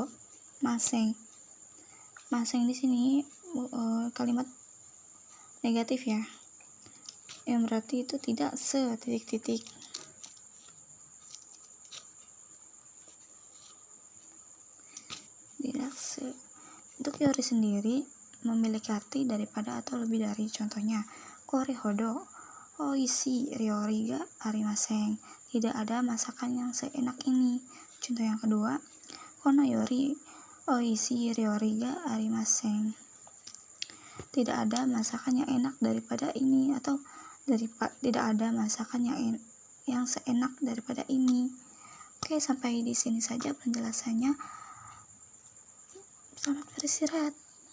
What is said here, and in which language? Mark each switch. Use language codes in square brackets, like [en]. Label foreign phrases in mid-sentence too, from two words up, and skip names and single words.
[id] Maseng di sini kalimat negatif ya, yang berarti itu tidak se-titik-titik. Untuk yori sendiri memiliki arti daripada atau lebih dari. Contohnya, [ja] これほどおいしい料理がありません. [id] Tidak ada masakan yang seenak ini. Contoh yang kedua, [ja] このよりおいしい料理がありません. [id] Tidak ada masakan yang enak daripada ini, atau tidak ada masakan yang seenak daripada ini. Oke, sampai di sini saja penjelasannya. Selamat beristirahat.